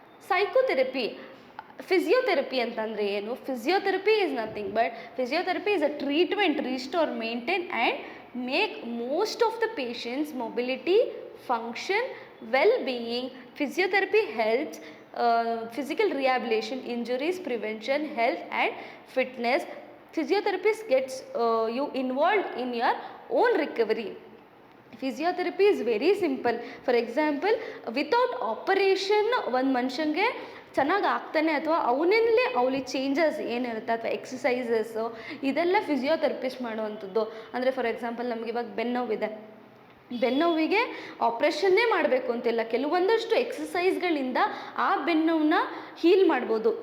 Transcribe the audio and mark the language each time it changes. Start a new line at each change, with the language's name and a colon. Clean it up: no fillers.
Kannada: Psychotherapy, physiotherapy ಅಂತಂದರೆ ಏನು?
English: Physiotherapy is nothing but physiotherapy is a treatment restore maintain and make most of the patients mobility function well being. Physiotherapy helps physical rehabilitation, injuries prevention, health and fitness. Physiotherapist gets you involved in your own recovery. Physiotherapy is very simple. For example, without operation
Kannada: ಒಂದು ಮನುಷ್ಯನಿಗೆ ಚೆನ್ನಾಗಿ ಆಗ್ತಾನೆ ಅಥವಾ ಅವನಲ್ಲಿ changes ಏನಿರುತ್ತೆ ಅಥವಾ exercises ಇದೆಲ್ಲ physiotherapist ಮಾಡುವಂಥದ್ದು. ಅಂದರೆ ಫಾರ್ ಎಕ್ಸಾಂಪಲ್ ನಮಗೆ ಇವಾಗ ಬೆನ್ನೋವಿದೆ, ಬೆನ್ನೋವಿಗೆ ಆಪ್ರೇಷನ್ನೇ ಮಾಡಬೇಕು ಅಂತಿಲ್ಲ, ಕೆಲವೊಂದಷ್ಟು ಎಕ್ಸಸೈಸ್ಗಳಿಂದ ಆ ಬೆನ್ನೋವನ್ನ ಹೀಲ್ ಮಾಡ್ಬೋದು.